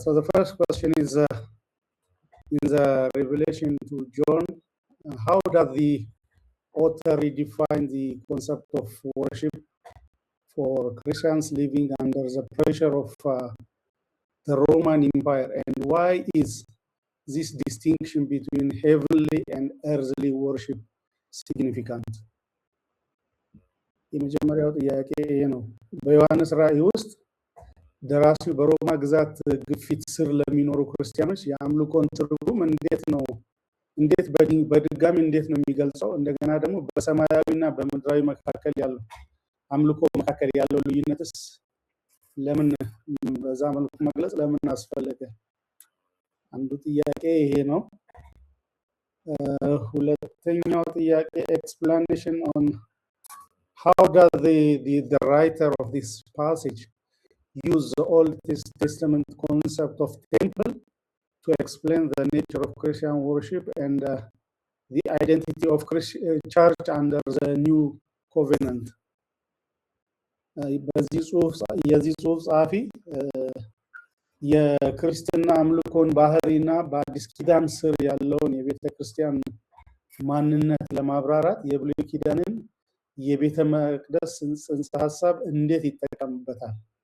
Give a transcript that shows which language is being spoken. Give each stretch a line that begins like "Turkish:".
English: So the first question is in the revelation to John, how does the author redefine the concept of worship for Christians living under the pressure of the Roman Empire, and why is this distinction between heavenly and earthly worship significant?
Amharic: የመጀመሪያው ጥያቄ ይሄ ነው። በዮሐንስ ራእይ ውስጥ ደራሲው በሮማ ግዛት ግፊት ስር ለሚኖሩ ክርስቲያኖች የአምልኮን ትርጉም እንዴት በድጋሚ እንዴት ነው የሚገልጸው? እንደገና ደግሞ በሰማያዊና በምድራዊ መካከል ያለው አምልኮ መካከል ያለው ልዩነትስ ለምን በዛ መልኩ መግለጽ ለምን አስፈለገ? አንዱ ጥያቄ ይሄ ነው። ሁለተኛው ጥያቄ
English: explanation on how does the writer of this passage use the Old Testament concept of temple to explain the nature of Christian worship and the identity of church under the new covenant.
Amharic: በዚህ ጽሑፍ ጸሐፊ የክርስትና አምልኮን ባህሪና በአዲስ ኪዳን ስር ያለውን የቤተ ክርስቲያን ማንነት ለማብራራት የብሉይ ኪዳንን የቤተ መቅደስ ጽንሰ ሐሳብ እንዴት ይጠቀምበታል?